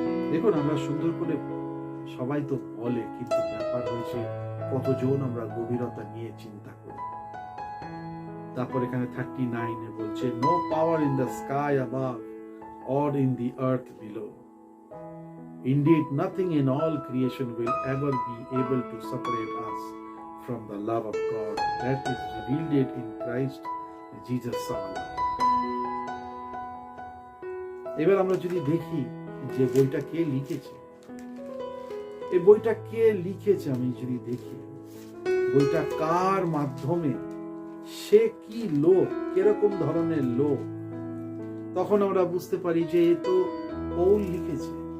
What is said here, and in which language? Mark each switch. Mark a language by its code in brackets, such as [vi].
[bn] দেখুন, আমরা সুন্দর করে সবাই তো বলে, কিন্তু ব্যাপার হয়েছে কতজন আমরা গভীরতা নিয়ে চিন্তা করি। তারপর এখানে 39 বলছে [en] No power in the sky above or in the earth below. Indeed, nothing in all creation will ever be able to separate us from the love of God that is revealed in Christ Jesus our Lord. [bn] এবার আমরা যদি দেখি যে বইটা কে লিখেছে, এই বইটা কে লিখেছে, আমি যদি দেখি বইটা কার মাধ্যমে, সে কি লোক, কিরকম ধরনের লোক, তখন আমরা বুঝতে পারি যে এ তো পৌল লিখেছে।